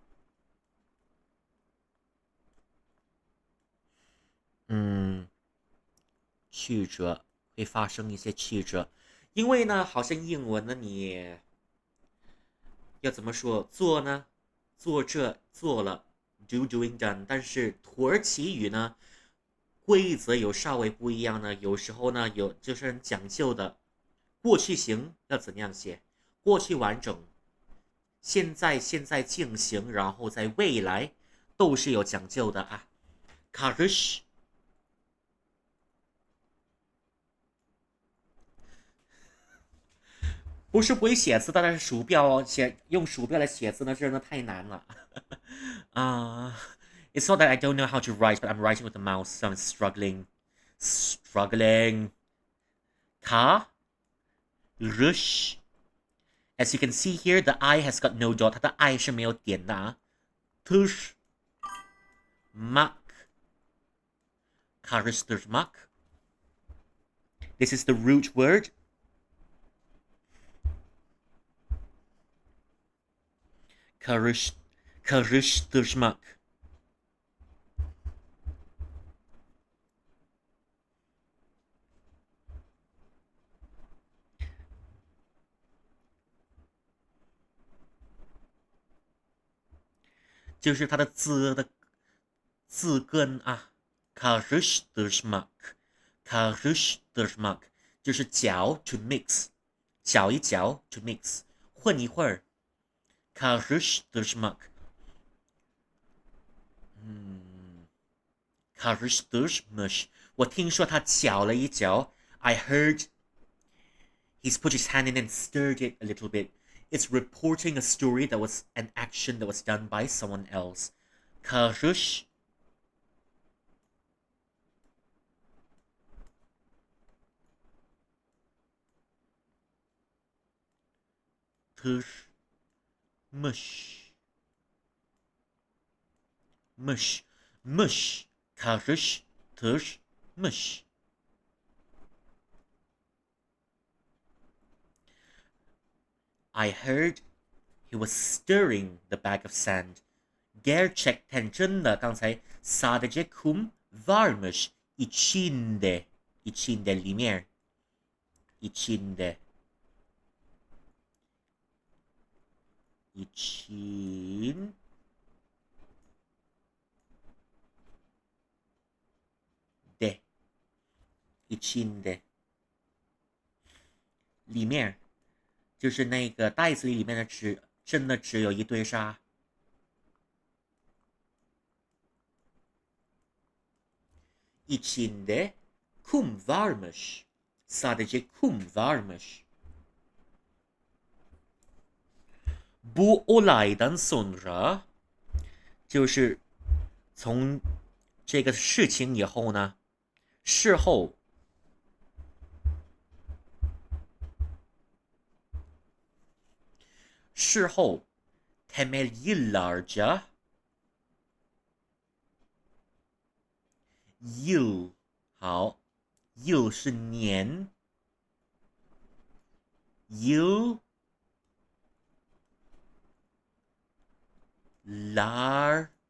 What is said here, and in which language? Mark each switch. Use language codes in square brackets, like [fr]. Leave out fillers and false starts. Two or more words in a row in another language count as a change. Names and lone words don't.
[zh] 嗯，曲折会发生一些曲折，因为呢，好像英文呢，你要怎么说做呢？做这做了 ， [en] doing done， [zh] 但是土耳其语呢，规则有稍微不一样呢，有时候呢有就是很讲究的。过去形要怎样写？过去完整，现在进行，然后在未来都是有讲究的啊。Karış 不是不会写字，但是鼠标哦，用鼠标来写字那真的太难了啊。 [en] It's not that I don't know how to write, but I'm writing with the mouse, so I'm struggling. [tr] Ka, rush. [en] As you can see here, the I has got no dot. [zh] 它的 I 是没有点的啊。 [tr] Tush, mak, karıştırmak. [en] This is the root word. [tr] Karış, karıştırmak. [zh] 就是它的字根啊 ， [tr] karıştırmak，karıştırmak [zh] 就是搅 [en] to mix， [zh] 搅一搅 [en] to mix， [zh] 混一会儿，karıştırmak， [en] 嗯，karıştırmış， [zh] 我听说他搅了一搅 [en] ，I heard he's put his hand in and stirred it a little bit. It's reporting a story that was an action that was done by someone else. [tr] Karış tırmış. Mış. Mış. Karıştırmış. [en] I heard he was stirring the bag of sand. [tr] Gerçekten [zh] 真的刚才 [tr] sadece kum varmış içinde. İçinde 里面 içinde için de [zh] içinde 里面就是那个袋子里面的纸真的只有一堆沙。 [tr] İçinde kum varmış. Sadece kum varmış. Bu olaydan sonra [zh] 就是从这个事情以后呢，事后事后 [tr] temel yıllarca [zh] yıl 好 yıl 是年 [tr] yıllar